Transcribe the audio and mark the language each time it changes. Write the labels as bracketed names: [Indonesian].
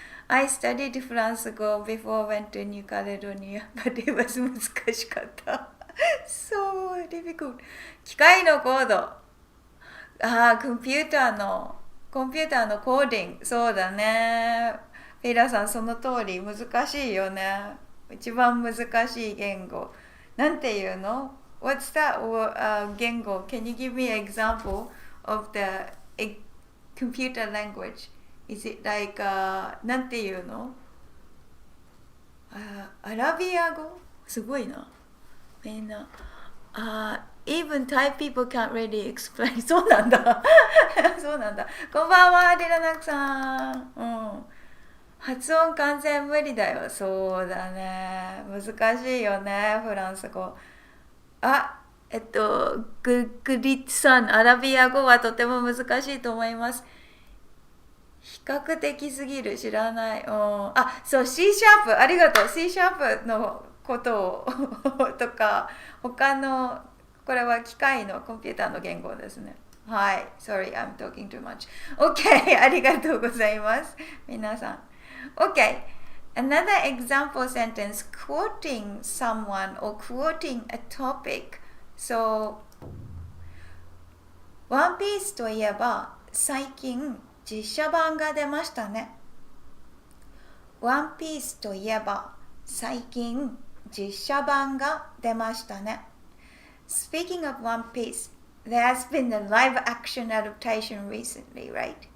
[English] I studied フランス語 before I went to New Caledonia, but it was [Japanese] 難しかった。 [English] So difficult. [Japanese] 機械のコード。コンピューターのコーディング。そうだね。フェイラーさん、その通り。難しいよね。一番難しい言語。なんていうの？ [English] What's that、言語？ Can you give me an example of the computer language? Is it like、 [Japanese] なんていうの？アラビア語？すごいな。 [English] みんな、even Thai people can't really explain [Japanese] そうなんだそうなんだ。こんばんは、ディラナクさん。発音完全無理だよ。そうだね。難しいよね、フランス語。グリッツさん、アラビア語はとても難しいと思います。比較的すぎる、知らない。そう、C シャープ、ありがとう。 C シャープのことをとか他のこれは機械のコンピューターの言語ですね。はい。 [English] Sorry, I'm talking too much. [Japanese] OK, ありがとうございます。皆さん。 [English] OK, another example sentence, quoting someone or quoting a topic. [Japanese] So, One Piece といえば最近実写版が出ましたね。 One Piece といえば最近実写版が出ましたね。 [English] Speaking of One Piece, there has been a live action adaptation recently, right?